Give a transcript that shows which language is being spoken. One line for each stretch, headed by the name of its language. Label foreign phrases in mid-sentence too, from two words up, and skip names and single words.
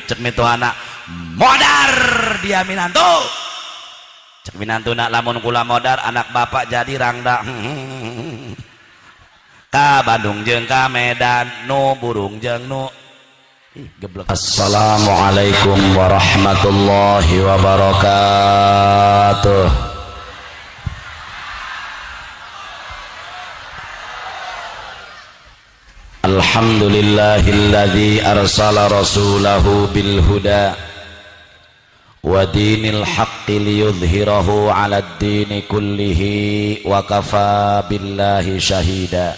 Sundanese: Cek mitohana modar dia minantu. Cek minantuna lamun kula modar anak bapak jadi rangda. Ka Bandung jeung ka Medan nu burung jeung nu geblek.
Arabic: السلام عليكم ورحمة الله وبركاته. الحمد لله الذي أرسل رسوله بالهدى ودين الحق ليظهره على الدين كله وكفى بالله شهيدا.